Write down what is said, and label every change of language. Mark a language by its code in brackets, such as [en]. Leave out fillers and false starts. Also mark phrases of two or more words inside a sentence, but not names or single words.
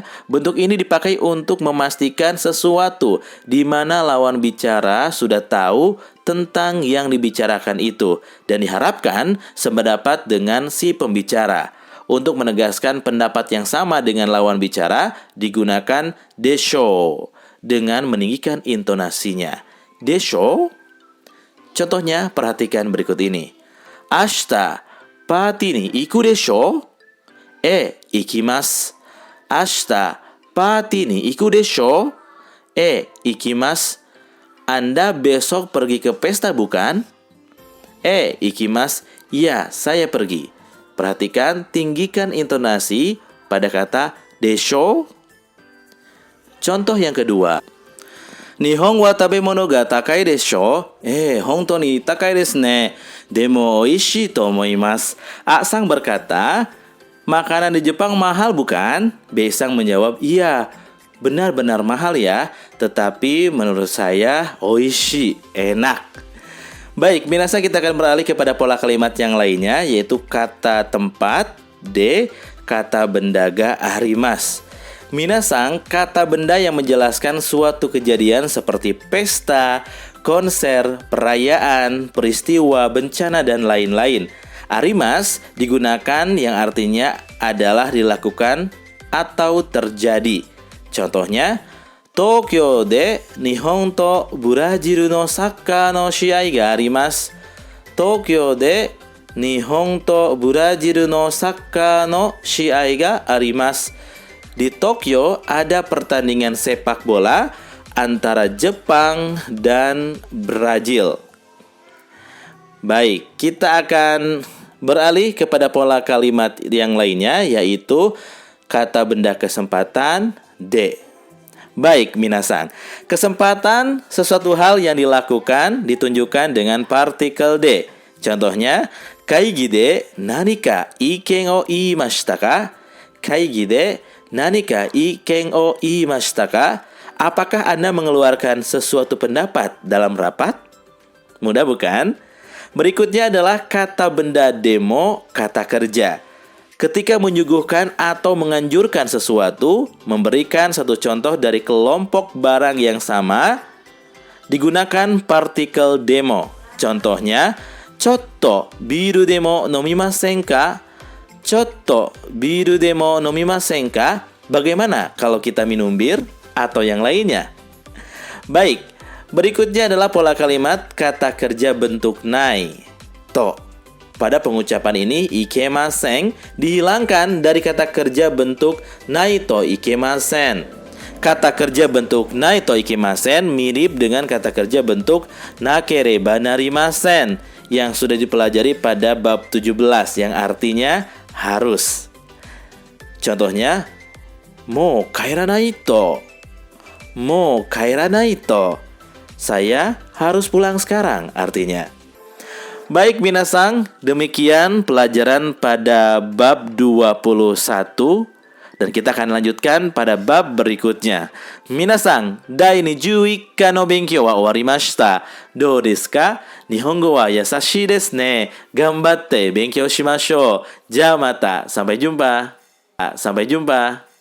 [id] Bentuk ini dipakai untuk memastikan sesuatu di mana lawan bicara sudah tahu tentang yang dibicarakan itu dan diharapkan sependapat dengan si pembicara. Untuk menegaskan pendapat yang sama dengan lawan bicara digunakan desho dengan meninggikan intonasinya. Desho. Contohnya perhatikan berikut ini. [ja] 明日パーティーに行くでしょう? Ikimasu. 明日パーティーに行くでしょう? Ikimasu. [id] Anda besok pergi ke pesta bukan? Ikimasu. Ya, saya pergi. Perhatikan, tinggikan intonasi pada kata desho. Contoh yang kedua. [ja] 日本は食べ物が高いでしょう? 本当に高いですね. でもおいしいと思います. [id] A-sang berkata, makanan di Jepang mahal bukan? B-sang menjawab, iya, benar-benar mahal ya. Tetapi menurut saya oishii, enak. Baik, minasang, kita akan beralih kepada pola kalimat yang lainnya, yaitu kata tempat D, kata benda [ja] があります. [id] Minasang, kata benda yang menjelaskan suatu kejadian seperti pesta, konser, perayaan, peristiwa, bencana, dan lain-lain. Arimasu digunakan yang artinya adalah dilakukan atau terjadi. Contohnya, [ja] Tokyoで日本とBrazilのサッカーの試合があります. Tokyoで日本とBrazilのサッカーの試合があります. [id] Di Tokyo ada pertandingan sepak bola antara Jepang dan Brazil. Baik, kita akan beralih kepada pola kalimat yang lainnya, yaitu kata benda kesempatan D. Baik, minasang, kesempatan sesuatu hal yang dilakukan ditunjukkan dengan partikel D. Contohnya, [ja] 会議で何か意見を言いましたか? 会議で何か意見を言いましたか? [id] Apakah Anda mengeluarkan sesuatu pendapat dalam rapat? Mudah bukan? Berikutnya adalah kata benda demo, kata kerja. Ketika menyuguhkan atau menganjurkan sesuatu, memberikan satu contoh dari kelompok barang yang sama, digunakan partikel demo. Contohnya, [ja] ちょっとビールでも飲みませんか? ちょっとビールでも飲みませんか? [id] Bagaimana kalau kita minum bir atau yang lainnya? Baik, Berikutnya adalah pola kalimat kata kerja bentuk [ja] ない、と. [id] Pada pengucapan ini, ikemasen dihilangkan dari kata kerja bentuk [ja] ないといけません. [id] Kata kerja bentuk [ja] ないといけません [id] mirip dengan kata kerja bentuk [ja] なければなりません [id] yang sudah dipelajari pada bab 17 yang artinya harus. [ja] Contohnya, もう帰らないと. もう帰らないと. [id] Saya harus pulang sekarang artinya. Baik minasang, demikian pelajaran pada bab 21 dan kita akan lanjutkan pada bab berikutnya. Minasang, [ja] だいに 11 課の勉強は終わりました。どうですか？日本語は優しいですね。頑張って勉強しましょう。じゃあまた、 [id] sampai jumpa. Sampai jumpa.